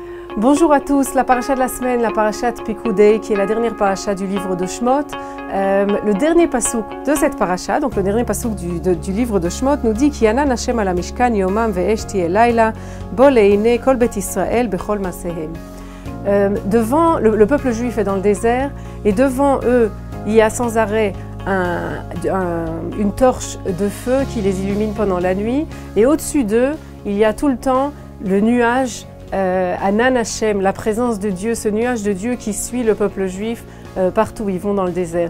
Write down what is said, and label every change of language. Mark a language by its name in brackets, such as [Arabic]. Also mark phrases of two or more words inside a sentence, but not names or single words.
[French] Bonjour à tous, la paracha de la semaine, la paracha de Pekudei, qui est la dernière paracha du livre de Shemot. Le dernier pasouk de cette paracha, donc le dernier pasouk du livre de Shemot, nous dit [Hebrew] כי ענן ה' על המשכן יומם ואש תהיה לילה בו לעיני כל בית ישראל בכל מסעיהם. [French] Devant, le peuple juif est dans le désert, et devant eux, il y a sans arrêt une torche de feu qui les illumine pendant la nuit, et au-dessus d'eux, il y a tout le temps le nuage [Hebrew] ענן ה, [French] la présence de Dieu, ce nuage de Dieu qui suit le peuple juif partout où ils vont dans le désert.